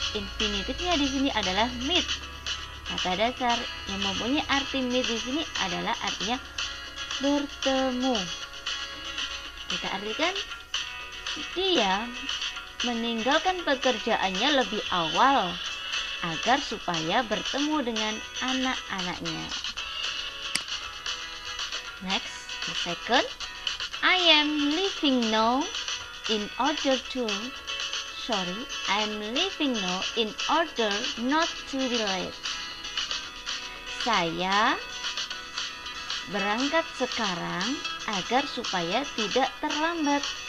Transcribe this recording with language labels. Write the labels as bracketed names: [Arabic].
[Indonesian] Infinitifnya di sini adalah meet. Kata dasar yang mempunyai arti meet di sini adalah artinya bertemu. Kita artikan dia meninggalkan pekerjaannya lebih awal agar supaya bertemu dengan anak-anaknya. [English] Next, the second, I am leaving now in order to, I am leaving now in order not to be late. [Indonesian] Saya berangkat sekarang agar supaya tidak terlambat.